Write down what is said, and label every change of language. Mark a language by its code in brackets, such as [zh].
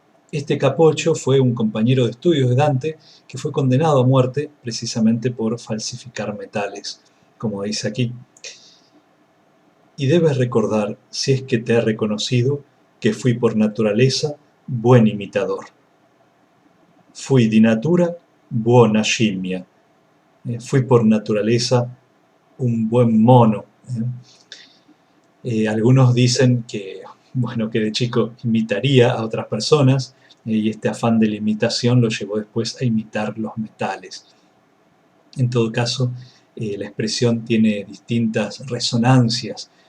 [es] Este Capoccio fue un compañero de estudios de Dante que fue condenado a muerte precisamente por falsificar metales, como dice aquí. Y debes recordar, si es que te he reconocido, que fui por naturaleza buen imitador. [it] Fui di natura buona scimmia. [es] Fui por naturaleza un buen mono. Algunos dicen que, bueno, que de chico imitaría a otras personas y este afán de la imitación lo llevó después a imitar los metales. En todo caso, la expresión tiene distintas resonancias.